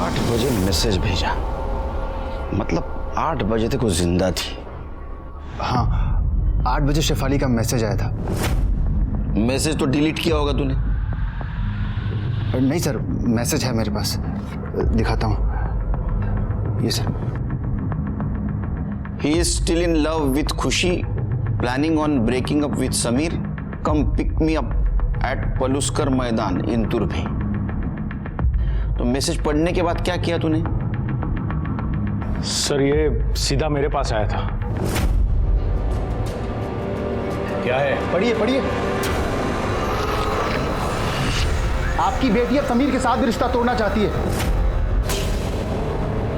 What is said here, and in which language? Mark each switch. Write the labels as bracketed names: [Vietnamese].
[Hindi] 8 बजे मैसेज भेजा, मतलब 8 बजे तक वो जिंदा थी। हाँ, 8 बजे शेफाली का मैसेज आया था। मैसेज तो डिलीट किया होगा तूने? नहीं सर, मैसेज है मेरे पास, दिखाता हूँ। ये sir. [English] He is still in love with Khushi, planning on breaking up with Samir. Come pick me up at Paluskar Maidan in Turbhe. [Hindi] तो मैसेज पढ़ने के बाद क्या किया तूने? सर ये सीधा मेरे पास आया था। क्या है? पढ़िए पढ़िए। आपकी बेटी अब समीर के साथ भी रिश्ता तोड़ना चाहती है।